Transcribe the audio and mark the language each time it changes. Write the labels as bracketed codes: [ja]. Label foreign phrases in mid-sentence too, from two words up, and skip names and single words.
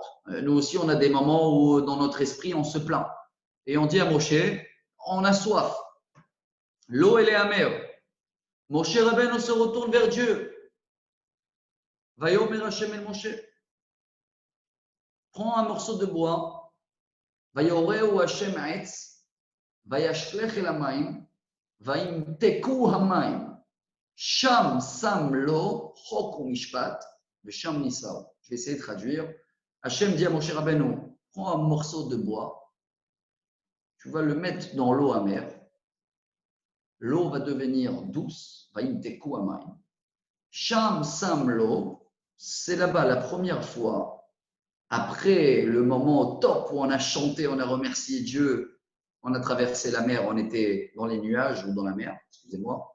[fr] Nous aussi, on a des moments où, dans notre esprit, on se plaint. Et on dit à Moshe, on a soif. L'eau, elle est amère. Moshe Rabbeinu se retourne vers Dieu. [he] ויאמר השם אל משה. [fr] Prends un morceau de bois. [he] ויורהו השם עץ. וישלך אל המים. וימתקו המים. שם שם לו חק משפט. שם נסהו. [fr] Je vais essayer de traduire. Hashem dit à Moshe Rabbeinu, prends un morceau de bois. Tu vas le mettre dans l'eau amère. L'eau va devenir douce. [he] וימתקו המים. שם שם לו. [fr] C'est là-bas la première fois, après le moment au top où on a chanté, on a remercié Dieu, on a traversé la mer, on était dans les nuages ou dans la mer, excusez-moi.